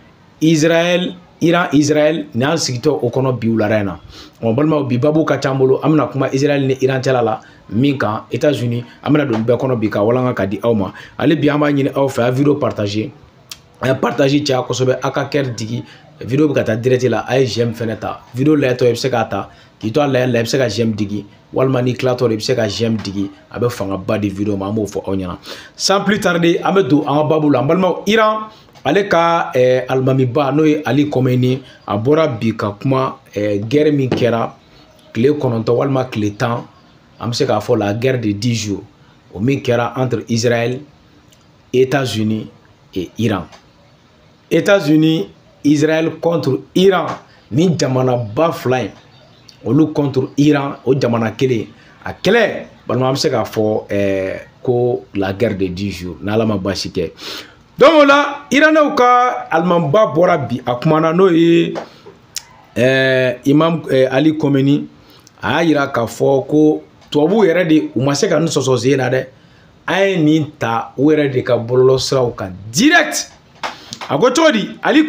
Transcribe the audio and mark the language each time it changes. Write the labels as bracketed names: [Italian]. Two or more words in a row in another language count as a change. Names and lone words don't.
[Bambara] Israël Iran Israël ni an sigitɔ o kɔnɔ bi wulada in na balimaw bi babu ka ca bolo an bɛna kuma Israël ni Iran cɛla la min kan États-Unis an bɛna don bɛɛ kɔnɔ bi ka walanga ka di aw ma ale bi an b'a ɲini aw fɛ a video partager a partager caya kosɛbɛ a ka kɛr digi video bɛ ka taa direct la a ye j'aime fɛnɛ ta video layɛtɔ i bɛ se k'a ta k'i to a layɛ la i bɛ se ka j'aime digi walima ni tilatɔ i bɛ se ka j'aime digi a bɛ fangaba di video ma an b'o fɔ aw ɲɛna [French] sans plus tarder [Bambara] an bɛ don an ka babu la an balimaw Iran ale ka alimamiba n'o ye Ali Khomeini a bɔra bi ka kuma guerre min kɛra tile 9 walima tile 10 an bɛ se k'a fɔ [French] la guerre de 10 jours [Bambara] o min kɛra [French] entre Israël, États-Unis et Iran. [Bambara] États-Unis, Israël contre Iran ni jamanaba fila in olu contre Iran o jamana kelen a kɛlɛ balima an bɛ se k'a fɔ ko [French] la guerre de 10 jours [Bambara] n'Ala ma baasi kɛ. Donc o la Iranɛw ka alimamiba bɔra bi a kumana n'o ye Imam Ali Khomeini a y'a yira k'a fɔ ko tubabuw yɛrɛ de u ma se ka nin sɔsɔ sen na dɛ an ye nin ta u yɛrɛ de ka bɔlɔlɔsiraw kan direct a ko cogo di Ali